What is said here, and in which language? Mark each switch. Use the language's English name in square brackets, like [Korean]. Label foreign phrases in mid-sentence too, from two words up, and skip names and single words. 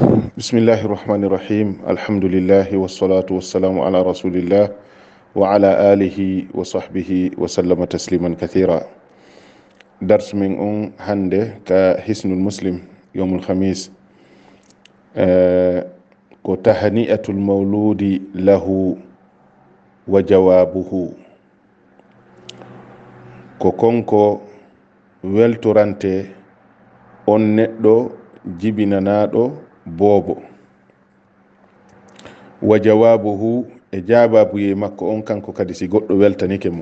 [Arabic] بسم الله الرحمن الرحيم الحمد لله والصلاة والسلام على رسول الله وعلى آله وصحبه وسلم تسليما كثيرا. [Fula] Dars min on hande ka hisnul muslim [Arabic] يوم الخميس [Fula] ko [Arabic] تهنئة المولود له وجوابه, [Fula] ko konko weltorante on neɗɗo jibinanaɗo boobo, [Arabic] وجوابه [Fula] e jababuye makko on kanko kadi si goɗɗo weltanike mo.